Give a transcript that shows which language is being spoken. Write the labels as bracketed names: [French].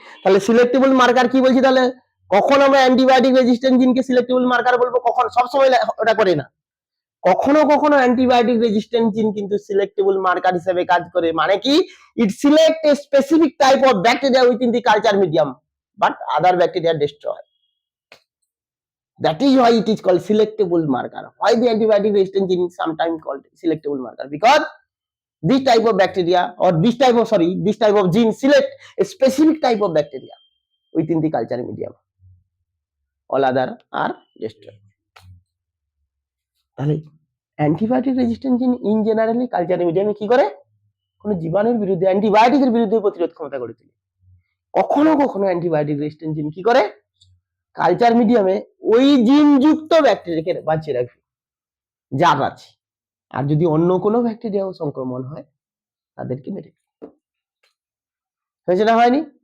[Bangla] তাহলে selectable marker কি বলছি? তাহলে কখন আমরা অ্যান্টিবায়োটিক রেজিস্ট্যান্ট জিনকে সিলেক্টেবল মার্কার বলবো? কখন? সবসময় ওটা করে না, কখনো কখনো অ্যান্টিবায়োটিক রেজিস্ট্যান্ট জিন কিন্তু সিলেক্টেবল মার্কার হিসেবে কাজ করে। মানে কি? [English] It select a specific type of bacteria within the culture medium, but other bacteria destroy. That is why it is called selectable marker. Why the antibiotic resistant gene is sometimes called selectable marker? Because this type of bacteria or this type of gene select a specific type of bacteria within the culture medium. All other are destroyed. [Bangla] তাহলে antibiotic resistant জিন in generally culture মিডিয়ামে কি করে? কোনো জীবাণুর বিরুদ্ধে, অ্যান্টিবায়োটিকের বিরুদ্ধে প্রতিরোধ ক্ষমতা গড়ে তোলে। কখনো কখনো অ্যান্টিবায়োটিক রেজিস্ট্যান্ট জিন কি করে? কালচার মিডিয়ামে ওই জিন যুক্ত ব্যাকটেরিয়াকে বাঁচিয়ে রাখবে যার আছে, আর যদি অন্য কোনো ব্যাকটেরিয়াও সংক্রমণ হয় তাদেরকে মেরে ফেলবে। হয়েছে না হয়নি?